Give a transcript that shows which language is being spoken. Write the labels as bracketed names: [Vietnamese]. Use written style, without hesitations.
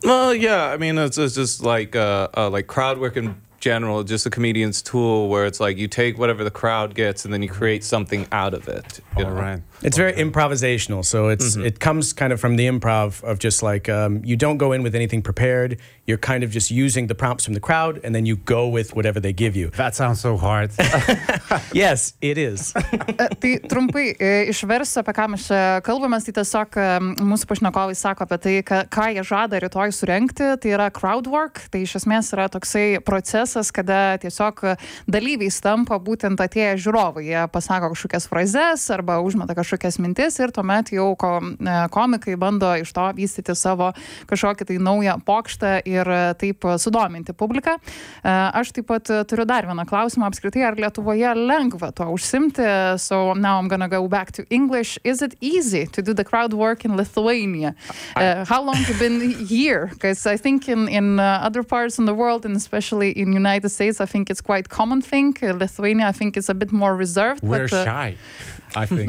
[English] Well, yeah, I mean, it's just like crowd work and general, just a comedian's tool where it's like you take whatever the crowd gets and then you create something out of it. You know? Right. It's very improvisational. So it comes kind of from the improv of just like you don't go in with anything prepared. You're kind of just using the prompts from the crowd and then you go with whatever they give you. That sounds so hard. Yes, it is. [Lithuanian] Tai trumpai išversiu, apie ką mes kalbamės, tai tiesiog mūsų pašnekovai sako apie tai, ką jie žada rytoj surengti, tai yra crowd work. Tai iš esmės yra toksai procesas, kada tiesiog dalyviai stampa būtent atėję žiūrovai. Jie pasako kažkokias frazes arba užmeta kažkokias mintis ir tuomet jau komikai bando iš to vystyti savo kažkokį tai naują pokštą ir taip sudominti publiką. Aš taip pat turiu dar vieną klausimą apskritai, ar Lietuvoje lengva to užsimti? [English] So now I'm gonna go back to English. Is it easy to do the crowd work in Lithuania? How long have you been here? Because I think in other parts in the world and especially in United States, I think it's quite common thing. Lithuania, I think it's a bit more reserved. We're shy. I think.